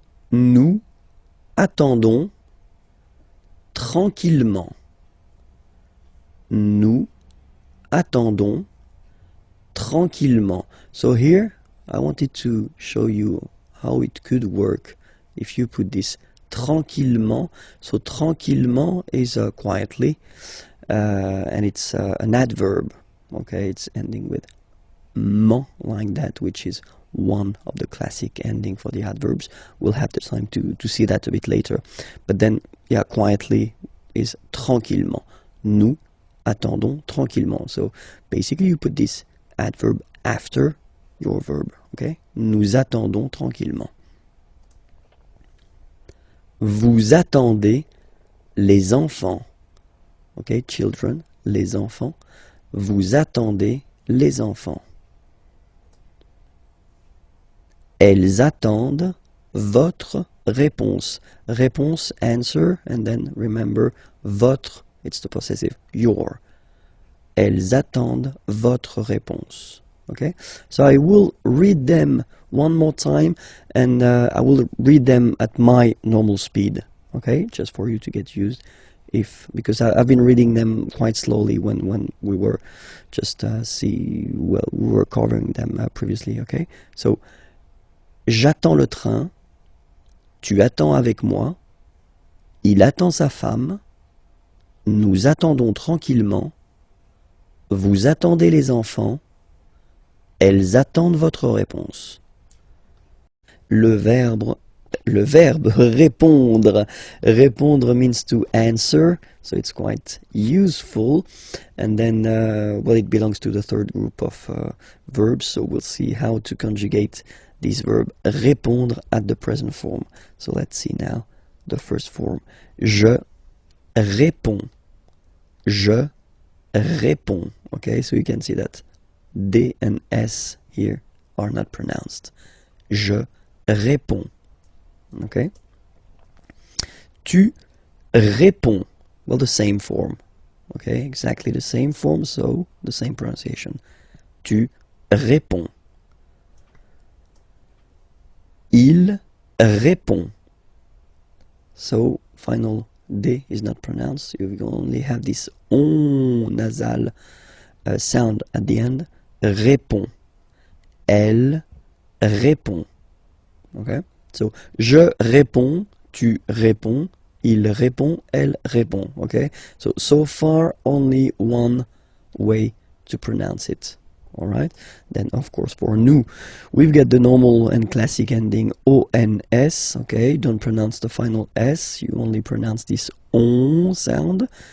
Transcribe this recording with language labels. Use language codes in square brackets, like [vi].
[fr] Nous attendons tranquillement. Nous attendons tranquillement. [en] So here, I wanted to show you how it could work if you put this tranquillement. So tranquillement is quietly, and it's an adverb. Okay, it's ending with ment like that, which is one of the classic ending for the adverbs. We'll have the time to see that a bit later. But then, yeah, quietly is tranquillement. [fr] Nous attendons tranquillement. [en] So basically you put this adverb after your verb, okay? [fr] Nous attendons tranquillement. Vous attendez les enfants. [en] Okay, children, [fr] les enfants. Vous attendez les enfants. Elles attendent votre réponse. [en] Réponse, answer, and then remember, votre, it's the possessive, your. [fr] Elles attendent votre réponse. [en] Okay, so I will read them one more time, and I will read them at my normal speed. Okay, just for you to get used. Because I've been reading them quite slowly when we were just we were covering them previously. Okay, so [fr] j'attends le train, tu attends avec moi, il attend sa femme, nous attendons tranquillement, vous attendez les enfants, elles attendent votre réponse. le verbe répondre. [en] Répondre means to answer, so it's quite useful. And then, well, it belongs to the third group of verbs, so we'll see how to conjugate this verb répondre at the present form. So let's see now the first form. [fr] Je réponds. Je réponds. [en] Okay, so you can see that D and S here are not pronounced. [fr] Je réponds. [en] Okay. [fr] Tu réponds. [en] Well, the same form. Okay, exactly the same form, so the same pronunciation. [fr] Tu réponds. Il répond. [en] So, final D is not pronounced. You only have this on nasal sound at the end. [fr] Répond. Elle répond. Okay? So, je réponds, tu réponds, il répond, elle répond. [en] Okay? So far, only one way to pronounce it. Alright? Then, of course, for nous, we've got the normal and classic ending ONS. Okay? Don't pronounce the final S. You only pronounce this on sound.